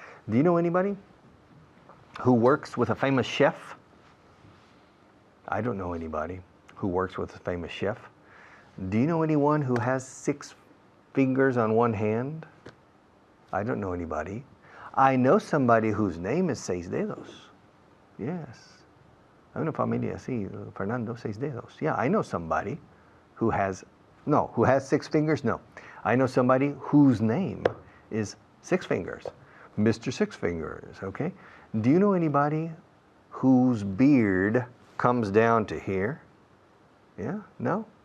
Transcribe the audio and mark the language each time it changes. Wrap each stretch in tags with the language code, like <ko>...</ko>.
<en>Do you know anybody who works with a famous chef? I don't know anybody who works with a famous chef. Do you know anyone who has 6 fingers on one hand? I don't know anybody. I know somebody whose name is Seis Dedos. Yes.</en> <es>Hay una familia así, Fernando Seis Dedos.</es> <en>Yeah, I know somebody who has 6 fingers? No. I know somebody whose name is 6 fingers. Mr. Six Fingers, okay? Do you know anybody whose beard comes down to here? Yeah? No?</en>